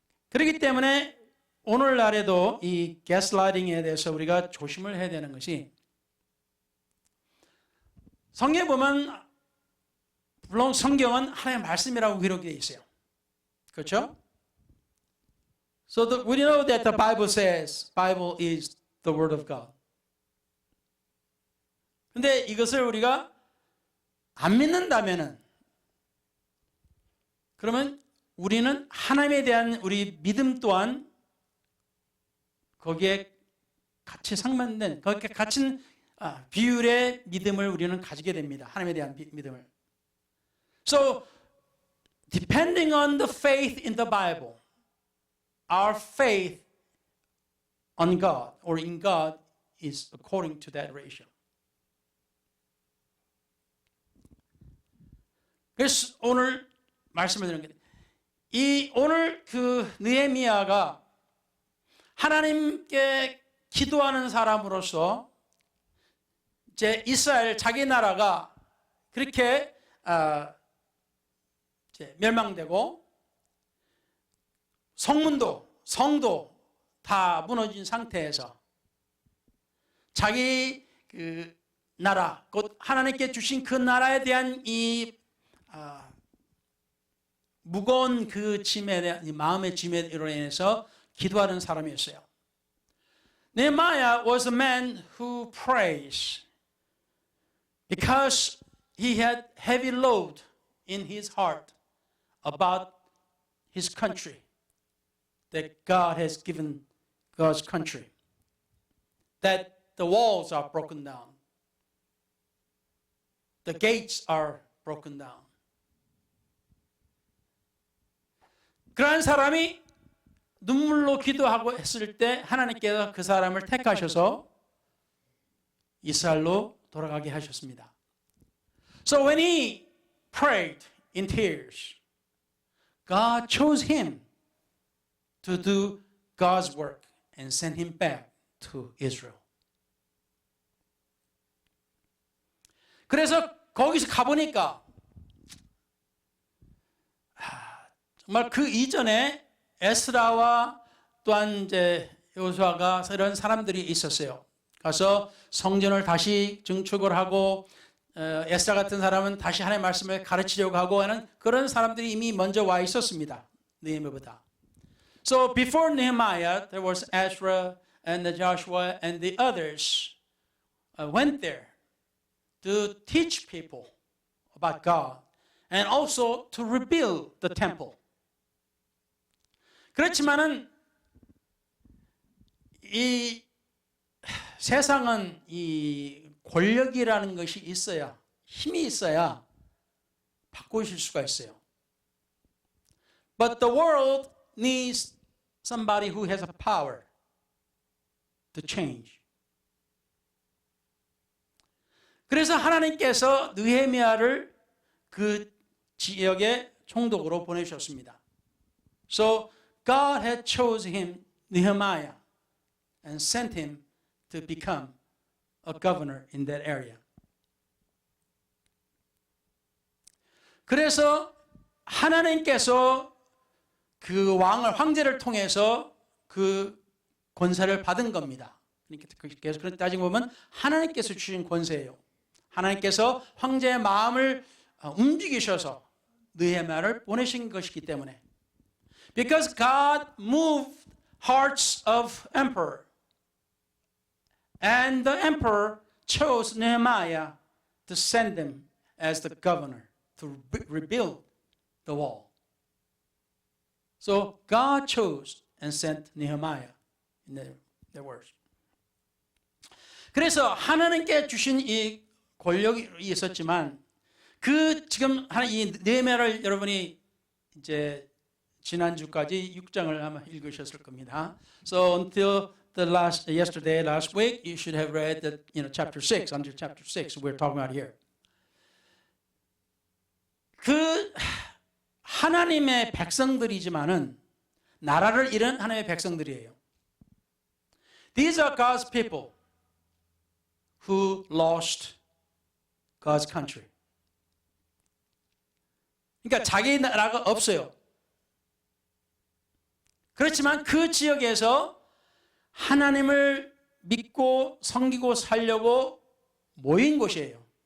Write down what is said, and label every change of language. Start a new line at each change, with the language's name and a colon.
Korean: 그렇기 때문에 오늘날에도 이 가스라이팅에 대해서 우리가 조심을 해야 되는 것이 성경에 보면 물론 성경은 하나님의 말씀이라고 기록되어 있어요. 그렇죠?
English: So we know that the Bible says Bible is the word of God.
Korean: 근데 이것을 우리가 안 믿는다면은 그러면 우리는 하나님에 대한 우리 믿음 또한 거기에 같이 상반된 거기에 갇힌 비율의 믿음을 우리는 가지게 됩니다. 하나님에 대한 믿음을.
English: So depending on the faith in the Bible, our faith on God or in God is according to that ratio.
Korean: 그래서 오늘 말씀을 드리는 게 이 오늘 그 느헤미야가 하나님께 기도하는 사람으로서 이제 이스라엘 자기 나라가 그렇게 이제 멸망되고 성도 다 무너진 상태에서 자기 그 나라 곧 하나님께 주신 그 나라에 대한 이 무거운 그 짐에 대한 마음의 짐으로 인해서 기도하는 사람이었어요.
English: Nehemiah was a man who prays because he had heavy load in his heart about his country that God has given God's country. That the walls are broken down. The gates are broken down.
Korean: 그러한 사람이 눈물로 기도하고 했을 때 하나님께서 그 사람을 택하셔서 이스라엘로 돌아가게 하셨습니다.
English: So when he prayed in tears, God chose him to do God's work and send him back to Israel.
Korean: 그래서 거기서 가보니까 정말 그 이전에 에스라와 또한 이제 여호수아가 이런 사람들이 있었어요. 가서 성전을 다시 증축을 하고 에스라 같은 사람은 다시 하나님의 말씀을 가르치려고 하고 하는 그런 사람들이 이미 먼저 와 있었습니다. 느헤미야보다.
English: So before Nehemiah, there was Ezra and Joshua and the others went there to teach people about God and also to rebuild the temple.
Korean: 그렇지만은 이 세상은 이 권력이라는 것이 있어야, 힘이 있어야 바꾸실 수가 있어요.
English: But the world needs somebody who has a power to change.
Korean: 그래서 하나님께서 느헤미야를 그 지역의 총독으로 보내셨습니다.
English: So God had chosen him, Nehemiah, and sent him to become a governor in that area.
Korean: 그래서 하나님께서 그 황제를 통해서 그 권세를 받은 겁니다. 그래서 그런 따지고 보면 하나님께서 주신 권세예요. 하나님께서 황제의 마음을 움직이셔서 느헤미야를 보내신 것이기 때문에.
English: Because God moved hearts of emperor. And the emperor chose Nehemiah to send him as the governor to rebuild the wall. So God chose and sent Nehemiah in their words.
Korean: 그래서 하나님께 주신 이 권력이 있었지만 그 지금 이 느헤미야를 여러분이 이제 지난주까지 6장을 아마 읽으셨을 겁니다.
English: So until last week, you should have read that, chapter 6, until chapter 6 we're talking about here.
Korean: 그 하나님의 백성들이지만은 나라를 잃은 하나님의 백성들이에요.
English: These are God's people who lost God's country.
Korean: 그러니까 자기 나라가 없어요. 그렇지만 그 지역에서 하나님을 믿고 섬기고 살려고 모인 곳이에요.